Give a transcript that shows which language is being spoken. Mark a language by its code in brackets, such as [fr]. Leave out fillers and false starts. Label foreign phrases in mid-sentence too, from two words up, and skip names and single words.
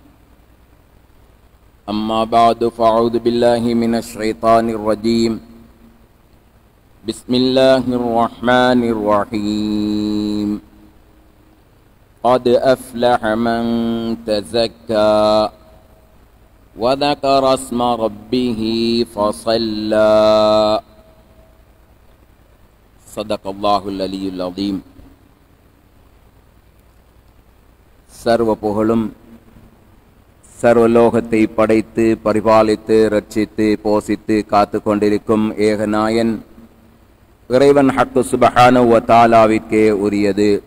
[ar] أما بعد فأعوذ بالله من الشيطان الرجيم بسم الله الرحمن الرحيم قد أفلح من تزكى وذكر اسم ربه فصلى صدق الله العلي العظيم. [ta] சர்வ புகழும் சர்வலோகத்தை படைத்து பரிபாலித்து ரட்சித்து போசித்து காத்து கொண்டிருக்கும் ஏகநாயன் இறைவன் [ar] الحق سبحانه و تعالى [ta] உரியது.